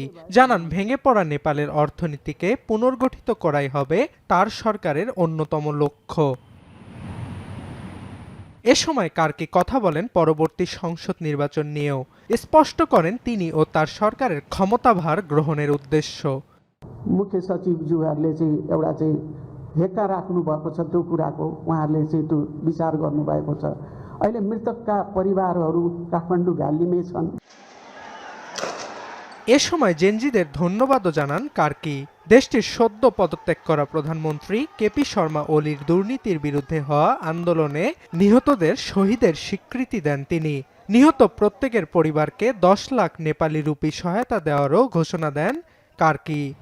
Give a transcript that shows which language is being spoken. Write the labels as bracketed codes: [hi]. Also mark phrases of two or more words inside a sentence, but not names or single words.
[bn] জানান, ভেঙে পড়া নেপালের অর্থনীতিকে পুনর্গঠিত করাই হবে তার সরকারের অন্যতম লক্ষ্য। এ সময় কার্কি কথা বলেন পরবর্তী সংসদ নির্বাচন নিয়েও। স্পষ্ট করেন তিনি ও তার সরকারের ক্ষমতাভার গ্রহণের उद्देश्य। [ne] मुख्य सचिवज्यूहरूले चाहिँ एउटा चाहिँ हेक्का राख्नु भएको छ, त्यो कुराको उहाँहरूले चाहिँ त्यो विचार गर्नुभएको छ। अहिले मृतकका परिवारहरू काठमाडौँ भ्यालीमै छन्। [bn] এ সময় জেনজিদের ধন্যবাদও জানান কার্কি। দেশটির সদ্য পদত্যাগ করা প্রধানমন্ত্রী কেপি শর্মা ওলির দুর্নীতির বিরুদ্ধে হওয়া আন্দোলনে নিহতদের শহীদের স্বীকৃতি দেন তিনি। নিহত প্রত্যেকের পরিবারকে 10 লাখ নেপালি রুপি সহায়তা দেওয়ারও ঘোষণা দেন কার্কি।